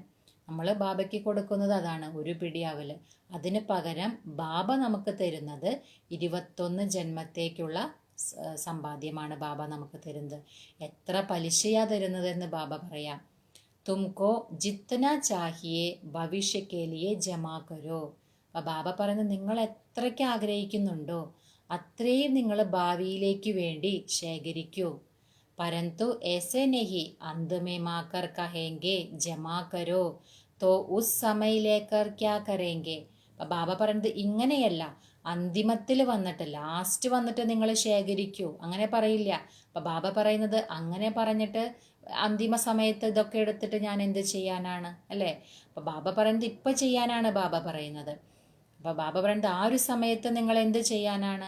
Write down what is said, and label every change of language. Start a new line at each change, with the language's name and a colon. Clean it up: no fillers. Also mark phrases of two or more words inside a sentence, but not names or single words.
Malayalam: നമ്മൾ ബാബയ്ക്ക് കൊടുക്കുന്നത് അതാണ്, ഒരു പിടി അവല്. അതിന് പകരം ബാബ നമുക്ക് തരുന്നത് 21 ജന്മത്തേക്കുള്ള സമ്പാദ്യമാണ് ബാബ നമുക്ക് തരുന്നത്. എത്ര പലിശയാ തരുന്നതെന്ന് ബാബ പറയാം.
Hindi: तुमको जितना चाहिए भविष्य के लिए जमा करो.
Malayalam: അപ്പം ബാബ പറയുന്നത് നിങ്ങൾ എത്രയ്ക്ക് ആഗ്രഹിക്കുന്നുണ്ടോ അത്രയും നിങ്ങൾ ഭാവിയിലേക്ക് വേണ്ടി ശേഖരിക്കൂ.
Hindi: परंतु ऐसे नहीं अंत में माकर कहेंगे जमा करो तो उस समय लेकर क्या करेंगे.
Malayalam: അപ്പം ബാബ പറയുന്നത് ഇങ്ങനെയല്ല, അന്തിമത്തിൽ വന്നിട്ട് ലാസ്റ്റ് വന്നിട്ട് നിങ്ങൾ ശേഖരിക്കൂ, അങ്ങനെ പറയില്ല. അപ്പം ബാബ പറയുന്നത് അങ്ങനെ പറഞ്ഞിട്ട് അന്തിമ സമയത്ത് ഇതൊക്കെ എടുത്തിട്ട് ഞാൻ എന്ത് ചെയ്യാനാണ്, അല്ലേ? അപ്പം ബാബ പറയുന്നത് ഇപ്പം ചെയ്യാനാണ് ബാബ പറയുന്നത്. അപ്പം ബാബ പറയുന്നത് ആ ഒരു സമയത്ത് നിങ്ങൾ എന്ത് ചെയ്യാനാണ്?